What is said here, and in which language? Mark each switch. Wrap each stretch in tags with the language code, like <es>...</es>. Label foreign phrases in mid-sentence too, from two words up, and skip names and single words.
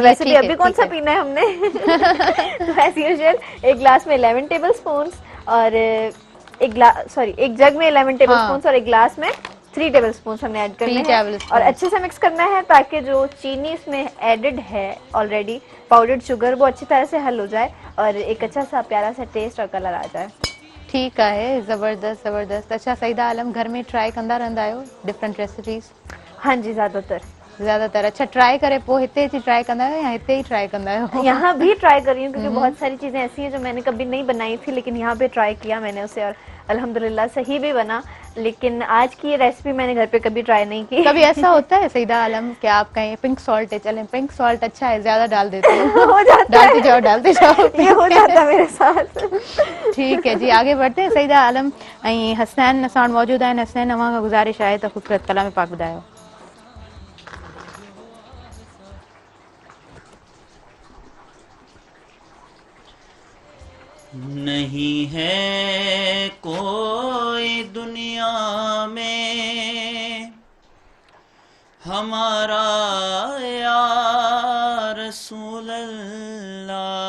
<hi>वैसे भी अभी कौन सा पीना है हमने। तो</hi> <en>as usual</en> <hi>एक ग्लास में 11</hi> <en>table spoon</en> <hi>और एक जग में 11</hi> <en>table spoon</en> <hi>और एक ग्लास में 3</hi> <en>table spoon</en> <hi>हमने ऐड करने हैं और अच्छे से मिक्स करना है ताकि जो चीनी इसमें एडेड है</hi> <en>already powdered sugar</en> <hi>वो अच्छी तरह से हल हो जाए और एक अच्छा सा प्यारा सा टेस्ट और कलर आ जाए। ठीक है, जबरदस्त जबरदस्त।</hi> <sd>अच्छा सईदा आलम घर में ट्राई कंदा रहंदा आहियो</sd> <en>different recipes?</en> <sd>हाँ जी, ज्यादातर। अच्छा ट्राई करे पोइ हिते अची ट्राई कंदा आहियो या हिते ही ट्राई कंदा आहियो?</sd> <hi>यहाँ भी ट्राई कर रही हूँ क्योंकि बहुत सारी चीजें ऐसी हैं जो मैंने कभी नहीं बनाई थी, लेकिन यहाँ पे ट्राई किया मैंने उसे और अल्हम्दुलिल्लाह सही भी बना। लेकिन आज की ये रेसिपी मैंने घर पे कभी ट्राई नहीं की। कभी ऐसा होता है सईदा आलम कि आप कहें</hi> <en>pink salt</en> <hi>है, चलें</hi> <en>pink salt</en> <hi>अच्छा है, ज्यादा डाल देते हैं? हो जाता है। डालते जाओ ये हो जाता है मेरे साथ। ठीक है जी, आगे बढ़ते हैं।</hi> <sd>सईदा आलम ऐं हसनैन असां वटि मौजूद आहिनि। हसनैन अवां खां गुज़ारिश आहे त ख़ूबसूरत कलाम पाक ॿुधायो।</sd> <hi>नहीं है कोई दुनिया में हमारा या रसूल अल्लाह,</hi>